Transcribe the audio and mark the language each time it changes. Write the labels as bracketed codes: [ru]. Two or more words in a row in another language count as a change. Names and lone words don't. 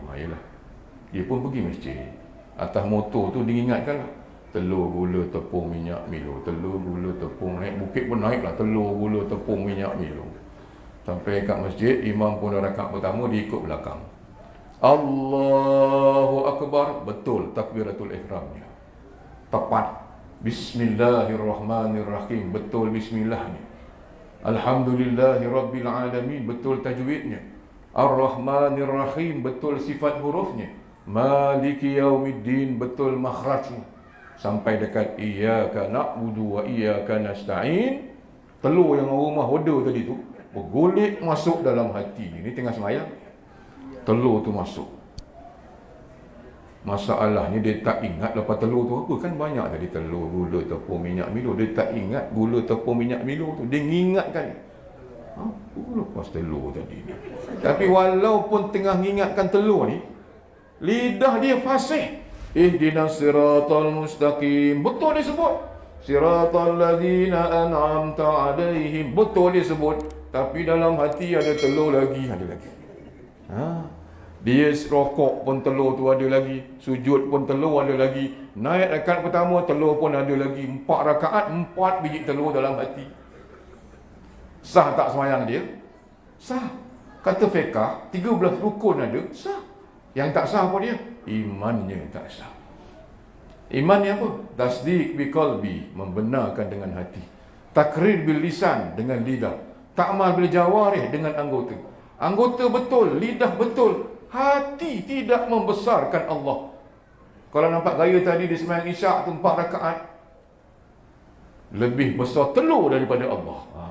[ms] Yalah. Dia pun pergi masjid. Atas motor tu diingatkan lah, telur, gula, tepung, minyak, Milo. Telur, gula, tepung, naik bukit pun naik lah, telur, gula, tepung, minyak, Milo. Sampai kat masjid, imam pun dah rakaat pertama, dia ikut belakang. [ar] الله أكبر, [ms] betul takbiratul ihramnya, tepat. Bismillahirrahmanirrahim, betul bismillahnya. [ar] الحمد لله رب العالمين, [ms] betul tajwidnya. Ar-Rahmanir-Rahim, betul sifat hurufnya. [ar] مالك يوم الدين, [ms] betul makhrajnya. Sampai dekat [ar] إياك نعبد وإياك نستعين, [ms] telur yang rumah order tadi tu bergolek masuk dalam hati. Ini tengah semayang, telur tu masuk. Masalahnya dia tak ingat lepas telur tu apa. Kan banyak tadi telur, gula, tepung, minyak, Milo. Dia tak ingat gula, tepung, minyak, Milo tu. Dia ingatkan apa lepas telur tadi ni. Tapi walaupun tengah ingatkan telur ni, Lidah dia fasih. [ar] اهدنا الصراط المستقيم. [ms] Betul disebut. [ar] صراط الذين أنعمت عليهم. [ms] Betul disebut. Tapi dalam hati ada telur lagi. Ada lagi. Dia rokok pun telur tu ada lagi. Sujud pun telur ada lagi. Naik rakaat pertama telur pun ada lagi. 4 rakaat 4 biji telur dalam hati. Sah tak semayang dia? Sah. Kata fiqh 13 rukun ada. Sah. Yang tak sah apa dia? Imannya tak sah. Iman ni apa? [ar] تصديق بالقلب, [ms] membenarkan dengan hati. [ar] تقرير باللسان, [ms] dengan lidah. [ar] تعمل بالجوارح, [ms] dengan anggota. Anggota betul, lidah betul, hati tidak membesarkan Allah. Kalau nampak gaya tadi di sembahyang Isyak tu 4 rakaat, lebih besar telur daripada Allah.